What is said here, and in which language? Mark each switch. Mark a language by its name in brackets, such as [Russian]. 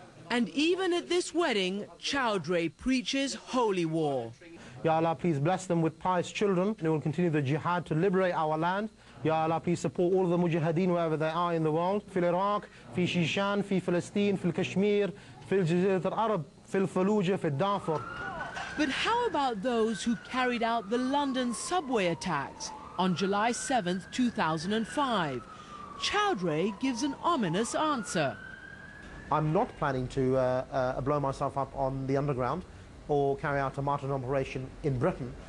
[English] And even at this wedding, Chowdhury preaches holy war. Ya Allah, please bless them with pious children. They will continue the jihad to liberate our land. Ya Allah, please support all the mujahideen wherever they are in the world. [Arabic] في العراق, في شيشان, في فلسطين, في الكشمير, في الجزيرة العرب, في الفلوجة, في الدارفور. [English] But how about those who carried out the London subway attacks on July 7th, 2005? Chowdhury gives an ominous answer. I'm not planning to blow myself up on the underground or carry out a martyrdom operation in Britain.